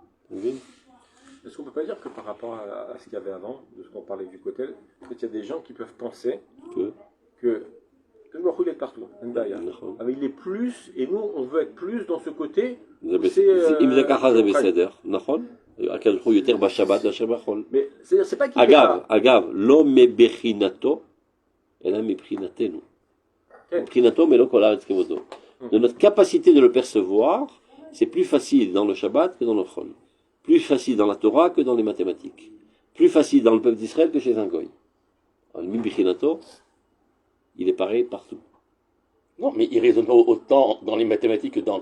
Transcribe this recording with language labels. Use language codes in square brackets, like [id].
[fr] Vous voyez? Est-ce qu'on peut pas dire que par rapport à ce qu'il y avait avant, de ce qu'on parlait du côté, il y a des gens qui peuvent penser que le Baruch Hu, il est partout, Ndaya. Ah, mais il est plus, et nous, on veut être plus dans ce côté. C'est, [he] אם זה ככה זה בסדר, נכון? הקדוש ברוך הוא יותר בשבת מאשר בחול. [fr] Mais c'est pas qu'il est pas. [he] אגב, לא מבחינתו, אלא מבחינתנו. מבחינתו מלוא כל הארץ כבודו. [fr] De notre capacité de le percevoir, c'est plus facile dans le Shabbat que dans le Chol. Plus facile dans la Torah que dans les mathématiques. Plus facile dans le peuple d'Israël que chez un goy. Alors, Mbinato, il est pareil partout. Non, mais il raisonne pas autant dans les mathématiques que dans la